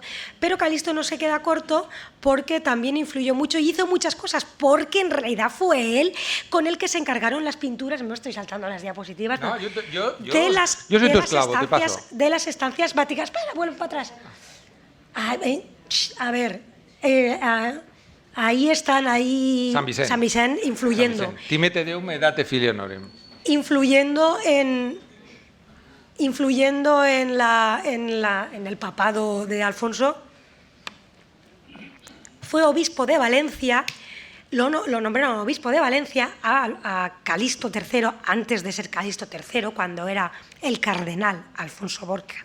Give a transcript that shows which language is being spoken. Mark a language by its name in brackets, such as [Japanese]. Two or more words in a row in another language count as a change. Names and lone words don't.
[Spanish] Pero Calixto no se queda corto porque también influyó mucho y hizo muchas cosas, porque en realidad fue él con el que se encargaron las pinturas, no estoy saltando las diapositivas, no, yo soy tu esclavo, te paso. De las estancias vaticanas. Espera, vuelvo para atrás. A ver, ahí están, Saint Vicent influyendo. [Latin] Timete deum et date filii honorem. [Spanish] Influyendo en el papado de Alfonso. Fue obispo de Valencia, lo nombraron obispo de Valencia a Calixto III, antes de ser Calixto III, cuando era el cardenal Alfonso Borja.